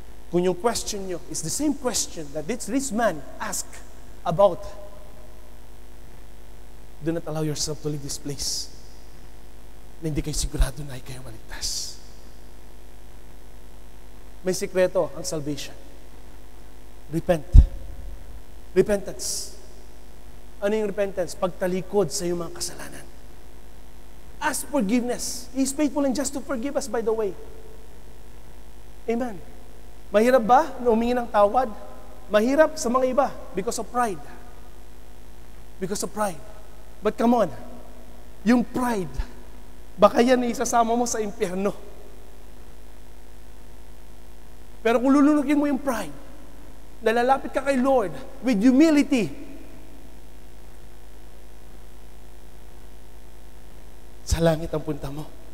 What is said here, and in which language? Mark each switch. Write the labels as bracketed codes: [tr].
[tl] Kung yung [en] question nyo is the same question that this man asked about, do not allow yourself to leave this place [tl] na hindi kayo sigurado na kayo maligtas. May sikreto ang salvation. Repent. Repentance. Ano yung repentance? Pagtalikod sa iyong mga kasalanan. [en] Ask forgiveness. He is faithful and just to forgive us, by the way. [tl] Amen. Mahirap ba na humingi ng tawad? Mahirap sa mga iba [en] because of pride. Because of pride. But come on, [tl] yung pride, baka yan isasama mo sa impyerno. Pero kung lulunugin mo yung pride, nalalapit ka kay Lord [en] with humility, [tl] sa langit ang punta mo.